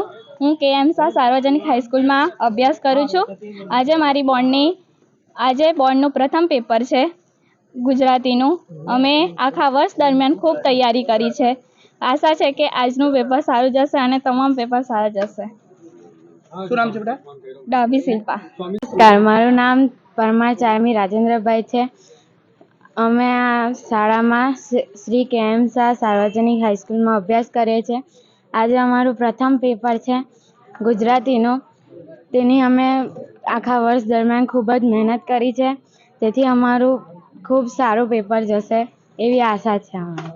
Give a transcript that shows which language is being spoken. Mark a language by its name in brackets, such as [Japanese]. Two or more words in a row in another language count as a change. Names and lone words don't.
[Gujarati] હું કેએમ શાહ સાર્વજનિક હાઈસ્કૂલ મેં અભ્યાસ કરું છું। આજ મારી બોર્ડનું પ્રથમ પેપર હૈ ગુજરાતીનું। અમે આખા વર્ષ દરમિયાન ખૂબ તૈયારી કરી હૈ। [Hindi] आशा है कि [Gujarati] આજનું પેપર સારું જશે અને તમામ પેપર સારા જશે। શું નામ છે બેટા? डाबी शिल्पा। નમસ્કાર, મારું નામ પરમાર ચારમી રાજેન્દ્રભાઈ હૈ। અમે આ શાળામાં શ્રી કેએમ શાહ સાર્વજનિક હાઈસ્કૂલમાં અભ્યાસ કરીએ છીએ। આજે અમારું પ્રથમ પેપર છે ગુજરાતીનું। તેની અમે આખા વર્ષ દરમિયાન ખૂબ જ મહેનત કરી છે, તેથી અમારું ખૂબ સારું પેપર જશે એવી આશા છે અમારી।